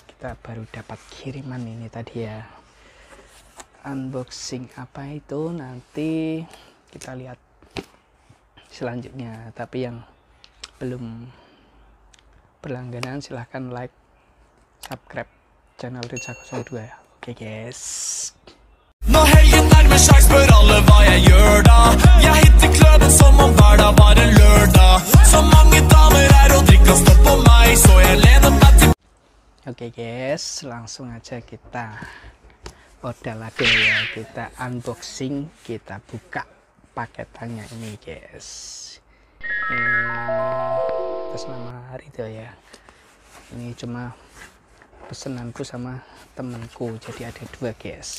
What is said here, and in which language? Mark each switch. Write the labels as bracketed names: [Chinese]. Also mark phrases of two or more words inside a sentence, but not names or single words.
[Indonesian] Kita baru dapat kiriman ini tadi ya. Unboxing apa itu nanti kita lihat selanjutnya. Tapi yang belum berlangganan silahkan like, subscribe channel Riza 02 ya. Oke guys. [Norwegian] Nå helgen nærmer seg, spør alle hva jeg gjør da. Jeg hitter kløben som om hverdag var en lørdag. Så mange damer er og drikker stopp på meg, så jeg lener meg til. [Indonesian] Oke guys, langsung aja kita odal-adil ya. Kita unboxing, kita buka paketannya ini guys. Ini atas nama Ridho ya. Ini cuma pesenanku sama temenku, jadi ada dua guys.